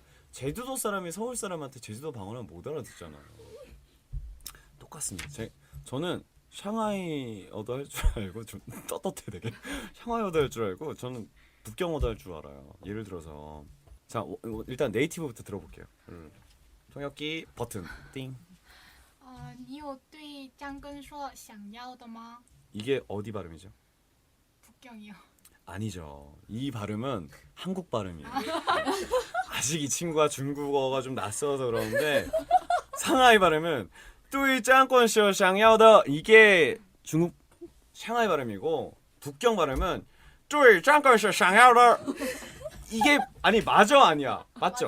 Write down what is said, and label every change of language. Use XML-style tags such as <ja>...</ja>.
<ko>제주도 사람이 서울 사람한테 제주도 방언을 못 알아듣잖아요. 똑같습니다. 저는 샹하이어도 할 줄 알고 좀 떳떳해 되게. 샹하이어도 할 줄 알고 저는 북경어도 할 줄 알아요. 예를 들어서 자 일단 네이티브부터 들어볼게요. 통역기 버튼 띵.</ko> <zh>你有对张根硕想要的吗？</zh> <ko>이게 어디 발음이죠? 북경이요. 아니죠. 이 발음은 한국 발음이에요. 아직 이 친구가 중국어가 좀 낯서서 그러는데 상하이 발음은 뚜이 짱권쇼 샹야오더 이게 중국 샹하이 발음이고 북경 발음은 뚜이 짱권쇼 샹야오더 이게 아니 맞아 아니야 맞죠?</ko>